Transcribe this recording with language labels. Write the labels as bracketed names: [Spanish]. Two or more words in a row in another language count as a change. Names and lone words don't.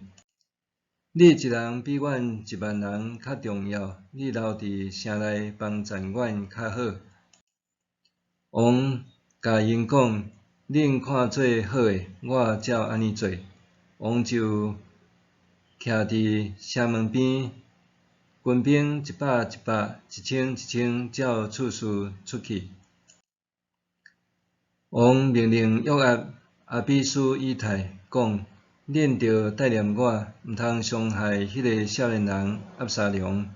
[Min Nan Chinese] 你一人比阮10000人较重要，你留伫城内帮衬阮较好。” 王甲因讲：“恁看做好诶，我照安尼做。” 王就徛伫城门边，军兵100、100、1000、1000照次序出去。王命令约押、阿比斯以太讲：“恁着带念我，毋通伤害迄个少年人押沙龙。”